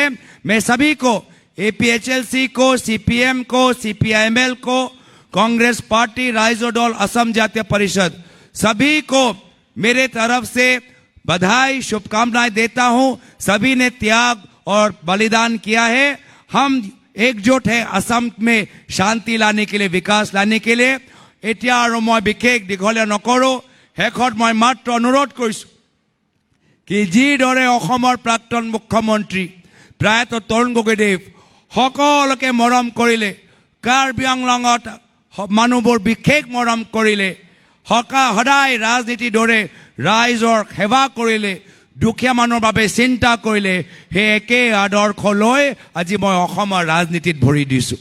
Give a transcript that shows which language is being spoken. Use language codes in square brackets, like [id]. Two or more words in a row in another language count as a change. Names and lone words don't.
[hi] मैं सभी को, APHLC को, CPM को, CPIML को, कांग्रेस पार्टी, राइजो दल, असम जातीय परिषद, सभी को मेरे तरफ से बधाई, शुभकामनाएं देता हूं। सभी ने त्याग और बलिदान किया है। हम एकजुट है असम में शांति लाने के लिए, विकास लाने के लिए। [as] এতিয়া আৰু মই বিশেষ দীঘলীয়া নকৰোঁ। শেষত মই মাত্ৰ অনুৰোধ কৰিছোঁ কি যিদৰে অসমৰ প্ৰাক্তন মুখ্যমন্ত্ৰী প্ৰায়ত তৰুণ গগৈদেৱ সকলোকে মৰম কৰিলে, কাৰ্বি আংলঙত মানুহবোৰ বিশেষ মৰম কৰিলে, সদায় ৰাজনীতিৰ দৰে ৰাইজৰ সেৱা কৰিলে, দুখীয়া মানুহৰ বাবে চিন্তা কৰিলে, সেই একে আদৰ্শ লৈ আজি মই অসমৰ ৰাজনীতিত ভৰি দিছোঁ।